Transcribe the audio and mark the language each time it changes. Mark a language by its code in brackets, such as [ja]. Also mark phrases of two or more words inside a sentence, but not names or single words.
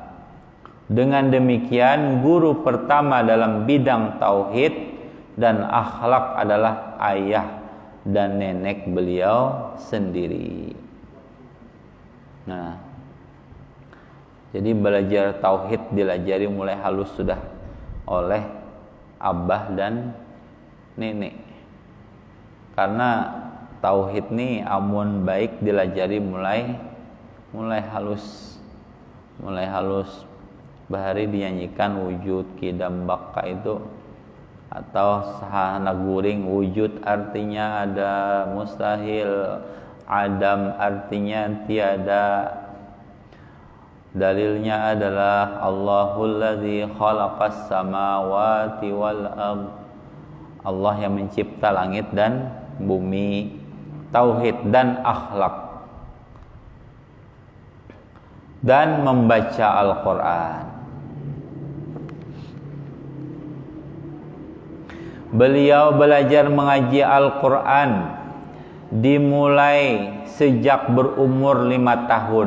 [id] Dengan demikian, guru pertama dalam bidang tauhid dan akhlak adalah ayah dan nenek beliau sendiri. [bjn] Nah, jadi belajar tauhid dilajari mulai halus sudah oleh abah dan nenek. Karena tauhid ini amun baik dilajari mulai halus. Bahari dinyanyikan wujud kidam baka itu, atau sahana guring wujud artinya ada, mustahil, [id] adam artinya tiada. Dalilnya adalah [ar] Allahul ladzi khalaqas samawati wal ard, [id] Allah yang mencipta langit dan bumi. Tauhid dan akhlak dan membaca Al-Quran. Beliau belajar mengaji Al-Quran dimulai sejak berumur 5 tahun.